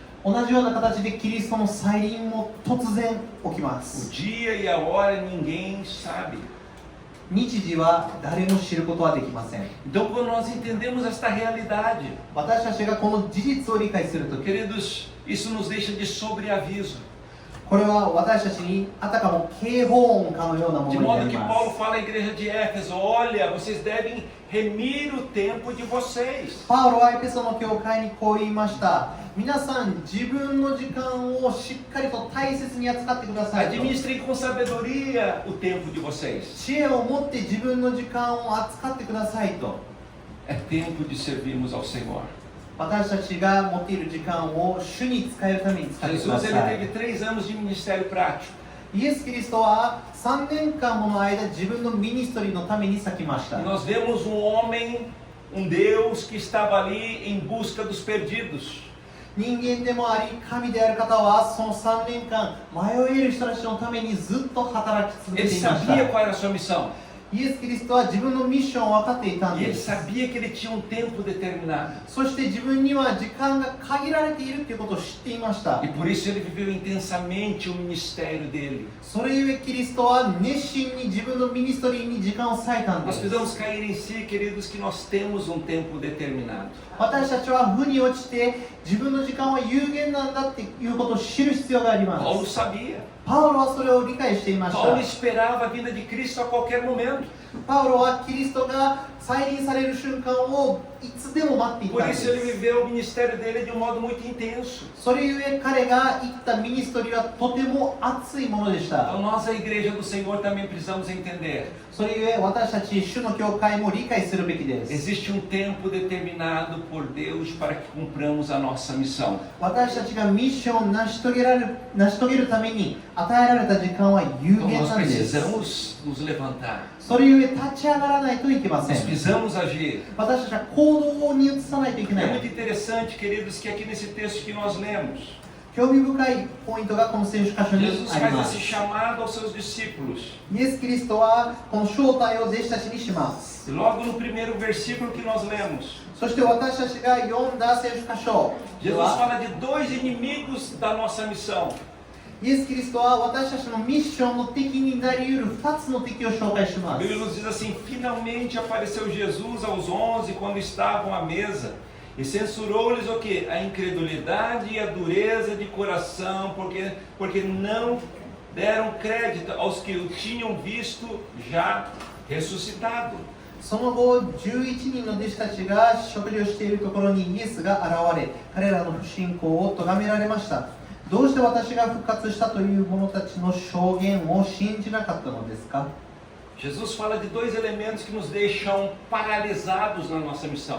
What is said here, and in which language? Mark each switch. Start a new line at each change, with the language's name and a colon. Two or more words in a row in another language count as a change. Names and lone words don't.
Japanese: 同じような形でキリストの再臨も突然起きま
Portuguese: O
Japanese: す。
Portuguese: dia e a hora ninguém sabe.
Japanese: 日時は誰も知ることはできません。
Portuguese: Então, quando nós entendemos esta realidade,
Japanese: 私たちがこの事実を理解するとき、
Portuguese: queridos, isso nos deixa de sobreaviso.
Japanese: これは私たちにあたかも警報音かのようなも
Portuguese: De
Japanese: のにな
Portuguese: modo
Japanese: り
Portuguese: que
Japanese: ま
Portuguese: Paulo
Japanese: す。
Portuguese: fala à igreja de Éfeso: olha, vocês devem remir o tempo de vocês.
Japanese: パウロはエペソの教会にこう言いました。皆さん、自分の時間をしっかりと大切に扱ってくださいと。
Portuguese: Administrem com sabedoria o tempo de vocês.
Japanese: 知恵を持って自分の時間を扱ってくださいと。
Portuguese: É tempo de servirmos ao Senhor.
Japanese: 私たちが持っている時間を主に使えるために使ってくだ
Portuguese: Jesus
Japanese: さ
Portuguese: ele
Japanese: い。
Portuguese: teve 3 anos de ministério prático.
Japanese: イエス・キリストは3年間もの間自分のミニストリーのために咲きまし
Portuguese: E
Japanese: た。
Portuguese: nós vemos um homem, um Deus que estava ali em busca dos perdidos.
Japanese: 人間でもあり神である方はその3年間迷える人たちのためにずっと働き続け
Portuguese: Ele
Japanese: ていまし
Portuguese: sabia
Japanese: た。
Portuguese: qual era a sua missão.
Japanese: イエス・キリストは自分のミッションを分かっていたん
Portuguese: E ele
Japanese: です。
Portuguese: sabia que ele tinha um tempo determinado.
Japanese: そして自分には時間が限られているということを知っていました
Portuguese: E。por isso ele viveu intensamente o ministério dele.
Japanese: それゆえキリストは熱心に自分のミニストリーに時間を割いたんで
Portuguese: Nós
Japanese: す。
Portuguese: precisamos cair em si, queridos, que nós temos um tempo determinado.
Japanese: 私たちは負に落ちて自分の時間は有限なんだっていうことを知る必要がありま
Portuguese: Paulo
Japanese: す。
Portuguese: sabia.
Japanese: パウロはそれを理解していまし
Portuguese: Paulo
Japanese: た。
Portuguese: esperava a vinda de Cristo a qualquer momento.
Japanese: パウロはキリストが再臨される瞬間をいつでも待ってい
Portuguese: Por
Japanese: たんで
Portuguese: isso ele
Japanese: す。
Portuguese: viveu o ministério dele de um modo muito intenso.
Japanese: それゆえ彼が行ったミニストリーはとても熱いものでし
Portuguese: Então
Japanese: た。
Portuguese: nós, a igreja do Senhor, também precisamos entender.
Japanese: それゆえ私たち主の教会も理解するべきです。
Portuguese: Existe um tempo determinado por Deus para que cumpramos a nossa missão.
Japanese: 私たちがミッションを成し遂げるために与えられた時間は有
Portuguese: Então
Japanese: 限
Portuguese: nós
Japanese: なんです。
Portuguese: precisamos nos levantar.
Japanese: それゆえ立ち上がらないといけませ
Portuguese: Nós
Japanese: ん。
Portuguese: precisamos agir.
Japanese: 私たちは行動に移さないといけな
Portuguese: É
Japanese: い
Portuguese: muito。interessante, queridos, que aqui nesse texto que nós lemos,
Japanese: 興味深いポイントがこの聖書箇所に
Portuguese: Jesus
Japanese: あり
Portuguese: faz
Japanese: ま
Portuguese: esse
Japanese: す。
Portuguese: chamado aos seus discípulos.
Japanese: イエス・キリストはこの招待を弟子たちにします。
Portuguese: E logo no primeiro versículo que nós lemos,
Japanese: そして私たちが読んだ聖書箇所で
Portuguese: Jesus
Japanese: は、
Portuguese: fala de 2 inimigos da nossa missão.
Japanese: イエス・キリストは私たちのミッションの敵になり得る2つの敵を紹介し
Portuguese: A
Japanese: ます。
Portuguese: Bíblia nos diz assim: finalmente apareceu Jesus aos 11 quando estavam à mesa e censurou-lhes o que? A incredulidade e a dureza de coração, porque não deram crédito aos que o tinham visto já ressuscitado.
Japanese: その後、11人の弟子たちが食事をしているところにイエスが現れ、彼らの不信仰を咎められました。どうして私が復活したという者たちの証言を信じなかったのですか？
Portuguese: Jesus fala de 2 elementos que nos deixam paralisados na nossa missão.